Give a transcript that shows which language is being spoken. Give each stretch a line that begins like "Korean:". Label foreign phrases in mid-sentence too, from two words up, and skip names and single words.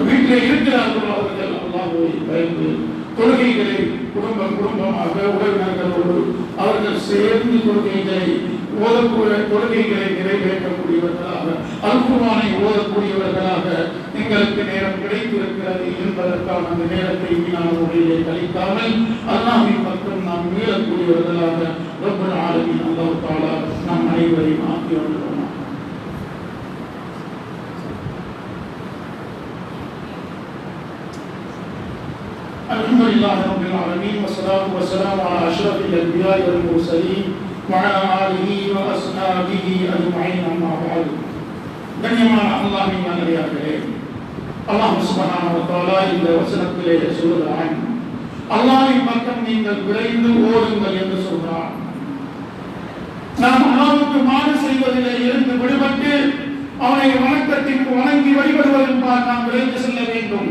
Tamil: வீட்டிலே இருக்கிறார்களோ அவர்கள் அல்லாஹ்வை பயந்து தொழுகைகளை குடும்பமாக உறவினர்களோடு அவர்கள் சேர்ந்து தொழுகைகளை நிறைவேற்றக்கூடியவர்களாக அல் குர்ஆனை ஓதக்கூடியவர்களாக எங்களுக்கு நேரம் கிடைத்திருக்கிறது என்பதற்கான அந்த நேரத்தை வீணான முறையிலே கழிக்காமல் அல்லாஹ்வின் பக்கம் நாம் மீளக்கூடியவர்களாக
Arabic: رب العالمين الله تعالى
Tamil: நாம் அனைவரையும் ஆக்கி வருகிறோம்.
Arabic: الحمد لله رب العالمين والصلاة والسلام على أشرف الأنبياء والمرسلين وعلى آله وأصحابه أجمعين أما بعد.
Tamil: கண்ணியமான அல்லாஹ்வின் நல்லடியார்களே,
Arabic: الله سبحانه وتعالى
Tamil: இந்த வசனத்திலே சொல்கிறான், அல்லாஹ்வின் பக்கம் நீங்கள் விரைந்து ஓடுங்கள் என்று சொல்கிறான். நாம் அல்லாஹ்வுக்கு மாறு செய்வதிலே இருந்து விடுபட்டு அவனை வணக்கத்திற்கு வணங்கி வழிபடுவதன் நாம் விரைந்து செல்ல வேண்டும்.